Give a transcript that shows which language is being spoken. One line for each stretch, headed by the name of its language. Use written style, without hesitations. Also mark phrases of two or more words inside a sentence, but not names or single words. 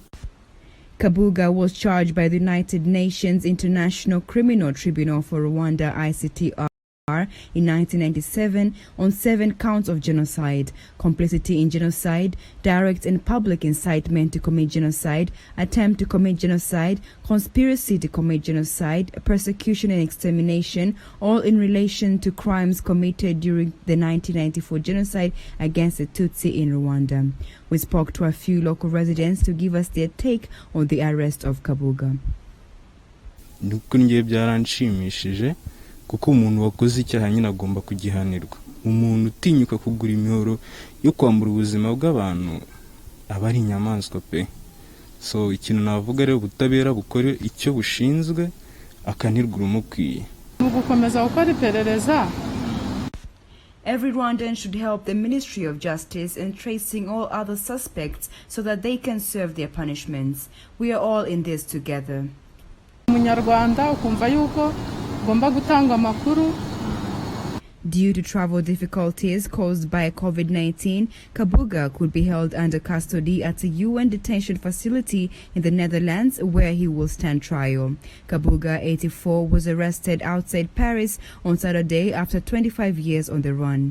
English: Kabuga was charged by the United Nations International Criminal Tribunal for Rwanda, ICTR, in 1997 on 7 counts of genocide, complicity in genocide, direct and public incitement to commit genocide, attempt to commit genocide, conspiracy to commit genocide, persecution and extermination, all in relation to crimes committed during the 1994 genocide against the Tutsi in Rwanda. We spoke to a few local residents to give us their take on the arrest of Kabuga.
Kinyarwanda: Kuko umuntu wakoze icyaha nyine agomba kugihanirwa. Umuntu utinyuka kugura imihoro yo kwambura ubuzima bw'abantu aba ari inyamaswa pe. So ikintu navuga rero ubutabera bukore icyo bushinzwe akanirwa umukwiye. Mu gukomeza gukora iperereza.
English: Every Rwandan should help the Ministry of Justice in tracing all other suspects so that they can serve their punishments. We are all in this together.
Kinyarwanda: Umunyarwanda ukumva yuko gomba gutanga makuru.
English: Due to travel difficulties caused by COVID-19, Kabuga could be held under custody at a UN detention facility in the Netherlands where he will stand trial. Kabuga, 84, was arrested outside Paris on Saturday after 25 years on the run.